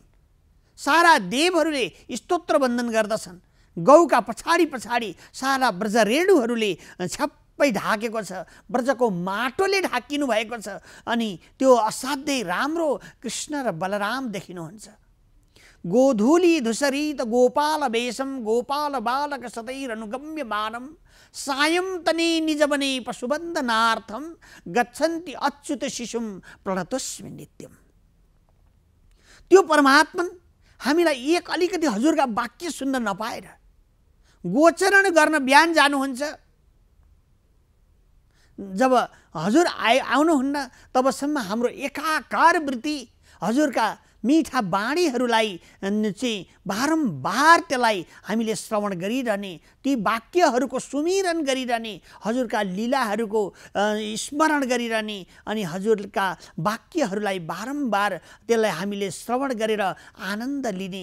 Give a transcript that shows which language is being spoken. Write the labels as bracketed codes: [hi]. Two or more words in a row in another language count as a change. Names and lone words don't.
[ne] सारा देवहरूले स्तोत्र वन्दन गर्दछन्। गौका पछाडि पछाडि सारा ब्रजरेणुहरूले छप्पै ढाकेको छ, ब्रजको माटोले ढाकिनु भएको छ। अनि त्यो असाध्यै राम्रो कृष्ण र बलराम देखिनुहुन्छ। [sa] गोधूली धुसरी त गोपाल वेशम गोपाल बालक सतैरनुगम्य मानम सायं तने निजवने पशुबन्धनार्थम गच्छन्ति अच्युत शिशुम प्रणतोस्मि नित्यम। [ne] त्यो परमात्मा हामीलाई एक अलिकति हजुरका वाक्य सुन्न नपाएर गोचरण गर्न बिहान जानुहुन्छ। जब हजुर आउनुहुन्न तबसम्म हाम्रो एकाकार वृत्ति हजुरका मीठा बाणीहरूलाई चाहिँ बारम्बार त्यसलाई हामीले श्रवण गरिरहने, ती वाक्यहरूको सुमिरन गरिरहने, हजुरका लीलाहरूको स्मरण गरिरहने अनि हजुरका वाक्यहरूलाई बारम्बार त्यसलाई हामीले श्रवण गरेर आनन्द लिने।